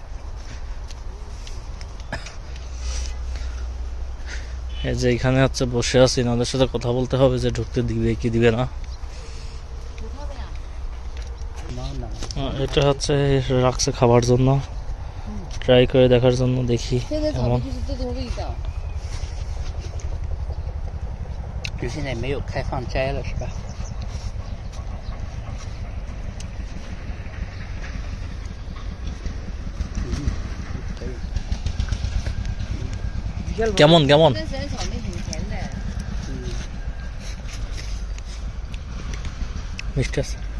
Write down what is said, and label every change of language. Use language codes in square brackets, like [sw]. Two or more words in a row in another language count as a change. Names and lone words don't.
[bn] এই যে এখানে হচ্ছে বসে আছি, ওদের সাথে কথা বলতে হবে যে ঢুকতে দিবে কি দিবে না। এটা হচ্ছে রাখছে খাবার জন্য, ট্রাই করে দেখার জন্য। দেখি কেমন। [zh] 就现在没有开放摘了是吧？ [bn] কেমন কেমন? মিষ্টি আছে।